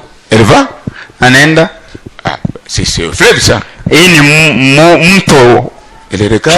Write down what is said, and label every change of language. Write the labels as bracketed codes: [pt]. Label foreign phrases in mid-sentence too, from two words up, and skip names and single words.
[fr] Elle va. [sw] Anaenda. [fr] Ah, c'est au fleuve ça. [sw] Hii ni mto. [fr] Elle regarde.